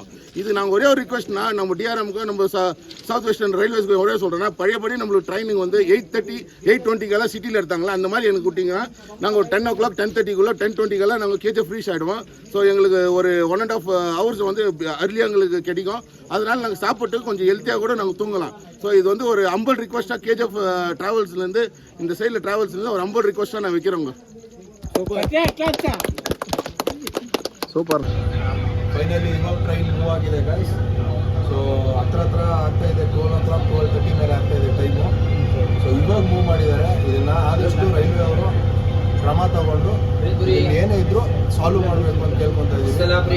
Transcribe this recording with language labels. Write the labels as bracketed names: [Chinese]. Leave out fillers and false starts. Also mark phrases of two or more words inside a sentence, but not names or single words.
[Tamil] இது நாங்கள் ஒரே ஒரு ரிக்வஸ்ட்னா நம்ம டிஆர்எம்க்கு நம்ம சவுத் வெஸ்டர்ன் ரயில்வேஸ்க்கு ஒரே சொல்கிறேன்னா பழையபடி நம்மளுக்கு ட்ரைனிங் வந்து 8:30 8:20 சிட்டியில் எடுத்தாங்களா அந்த மாதிரி எனக்கு விட்டிங்கன்னா நாங்கள் ஒரு 10 o'clock 10:30 10:20 நாங்கள் கேஜிஎஃப் ரீச் ஆகிடுவோம். ஸோ எங்களுக்கு ஒரு 1.5 hours வந்து அர்லியாக எங்களுக்கு கிடைக்கும். அதனால் நாங்கள் சாப்பிட்டு கொஞ்சம் ஹெல்த்தியாக கூட நாங்கள் தூங்கலாம். ஸோ இது வந்து ஒரு [English] humble request [Tamil] கேஜிஎஃப் ட்ராவல்ஸ்லேருந்து இந்த சைடில் ட்ராவல்ஸ்லேருந்து ஒரு [English] humble request [Tamil] நான் வைக்கிறேங்க. [Kannada] ಸೂಪರ್. ಫೈನಲಿ ಇವಾಗ [English] train move [Kannada] ಆಗಿದೆ ಗೈಸ್. ಸೊ ಹತ್ರ ಆಗ್ತಾ ಇದೆ, 12:30 ಮೇಲೆ ಆಗ್ತಾ ಇದೆ ಟೈಮು. ಸೊ ಇವಾಗ ಮೂವ್ ಮಾಡಿದ್ದಾರೆ. ಇದನ್ನ ಆದಷ್ಟು ರೈಲ್ವೆ ಅವರು ಕ್ರಮ ತಗೊಂಡು ಏನೇ ಇದ್ರು ಸಾಲ್ವ್ ಮಾಡಬೇಕು ಅಂತ ಕೇಳ್ಕೊತಾ ಇದ್ದೀವಿ.